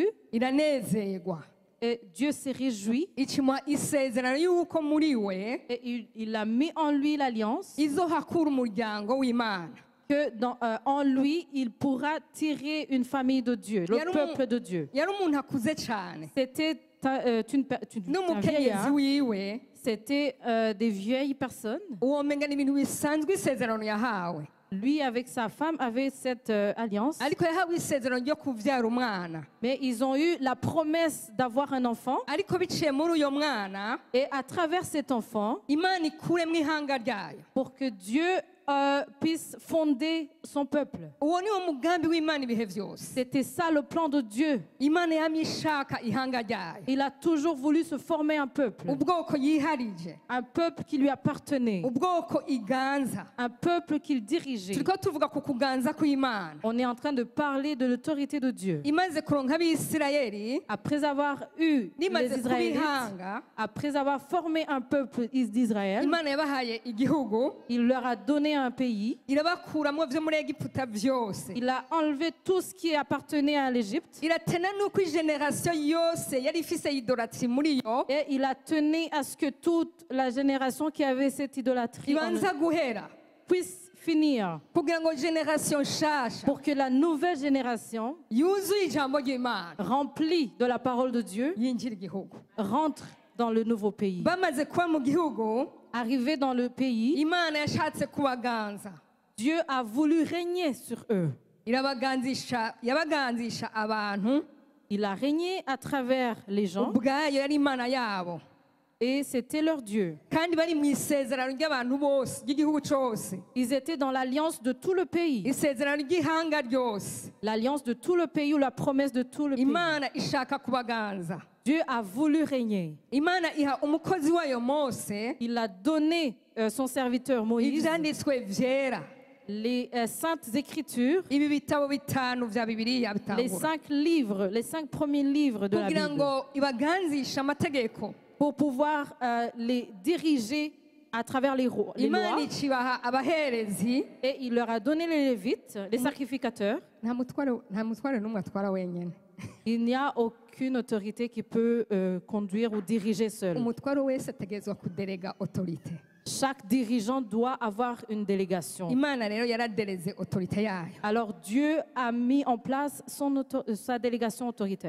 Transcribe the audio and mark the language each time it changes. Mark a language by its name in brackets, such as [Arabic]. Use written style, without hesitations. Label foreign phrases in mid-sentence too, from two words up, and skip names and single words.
[Rundi] iranezerwa, [French] et Dieu s'est réjoui [Rundi] icimwa isezerano yuko muri we [French] et il a mis en lui l'alliance [Rundi] izohakura umuryango w'Imana. [French] que en lui il pourra tirer une famille de Dieu, le peuple de Dieu. [Rundi] Yari umuntu akuze cyane, [French] C'était un [Rundi] n'umukenyezi [French] vieillard. [Rundi] wiwe [French] C'était des vieilles personnes. [Rundi] uwo menga ni ibintu bisanzwe isezerano yahawe, [French] Lui, avec sa femme, avait cette alliance. [Rundi] ariko yahawe isezerano ryo kuvyara umwana, [French] Mais ils ont eu la promesse d'avoir un enfant. [Rundi] ariko biciye muri uyo mwana [French] Et à travers cet enfant, [Rundi] Imana ikuremwo ihanga ryayo. [French] pour que Dieu puisse fonder son peuple. [Rundi] Uwo ni wo mugambi w'Imana ibihe vyose. [French] C'était ça le plan de Dieu. [Rundi] Imana yamye ishaka ihanga ryayo, [French] Il a toujours voulu se former un peuple. [Rundi] ubwoko yiharije, [French] Un peuple qui lui appartenait. [Rundi] ubwoko iganza. [French] Un peuple qu'il dirigeait. [Rundi] Turiko tuvuga ku kuganza kw'Imana. [French] On est en train de parler de l'autorité de Dieu. [Rundi] Imaze kuronka abisirayeli, [French] Après avoir eu les [Rundi] nimaze [French] Israélites, [Rundi] kubihanga, [French] après avoir formé un peuple d'Israël, [Rundi] Imana yabahaye igihugu, [French] il leur a donné un pays. [Rundi] irabakuramwo vyo muri Egiputa vyose. [French] Il a enlevé tout ce qui appartenait à l'Égypte. [Rundi] Iratena nuko igeneration yose yari ifise idolatri muri yo [French] Et il a tenu à ce que toute la génération qui avait cette idolâtrie [Rundi] ibanza guhera, [French] puisse finir. [Rundi] kugira ngo generation nshasha [French] Pour que la nouvelle génération, [Rundi] yuzuye ijambo ry'Imana [French] remplie de la parole de Dieu, [Rundi] yinjira igihugu. [French] rentre dans le nouveau pays. [Rundi] Bamaze kuba mu gihugu, [French] Arrivé dans le pays, [Rundi] Imana yashatse kubaganza, [French] Dieu a voulu régner sur eux. [Rundi] yabaganzisha abantu, [French] Il a régné à travers les gens [Rundi] ubwayo yari Imana yabo, [French] et c'était leur Dieu. [Rundi] kandi bari mu isezerano ry'abantu bose ry'igihugu cose, [French] Ils étaient dans l'alliance de tout le pays. [Rundi] isezerano ry'ihanga ryose. [French] L'alliance de tout le pays ou la promesse de tout le pays. [Rundi] Imana ishaka kubaganza. [French] Dieu a voulu régner. [Rundi] Imana iha umukozi wayo Mose [French] Il a donné son serviteur Moïse [Rundi] ivyanditswe vyera, [French] les saintes écritures, [Rundi] ibi bitabo bitanu vya Bibiliya [French] les [Rundi] bitangura, [French] les 5 premiers livres de la [Rundi] kugira [French] Bible, [Rundi] ngo ibaganzishe amategeko. [French] pour pouvoir les diriger à travers les lois. [Rundi] Imana icibaha abaherezi, [French] Et il leur a donné les Lévites, les sacrificateurs. [Rundi] nta mutware n'umwe atwara wenyene. [French] Il n'y a aucune autorité qui peut conduire ou diriger seul. [Rundi] Umutware wese ategerezwa kuderega autorite. [French] Chaque dirigeant doit avoir une délégation. [Rundi] Imana rero yaradereze autorite yayo [French] Alors Dieu a mis en place sa délégation autoritaire